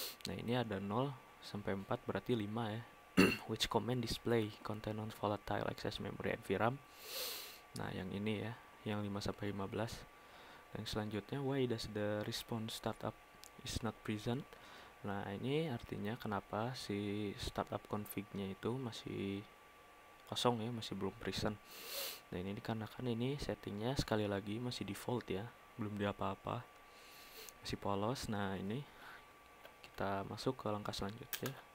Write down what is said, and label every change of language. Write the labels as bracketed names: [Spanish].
[Indonesian] Nah, ini ada 0 sampai 4 berarti 5 ya. [English] Which command display content on volatile access memory NVRAM. [Indonesian] Nah, yang ini ya, yang 5 sampai 15. Dan selanjutnya, [English] why does the response startup is not present? [Indonesian] Nah, ini artinya kenapa si startup config-nya itu masih kosong ya, masih belum present. Nah, ini dikarenakan ini settingnya sekali lagi masih default ya, belum diapa-apa, masih polos. Nah, ini kita masuk ke langkah selanjutnya.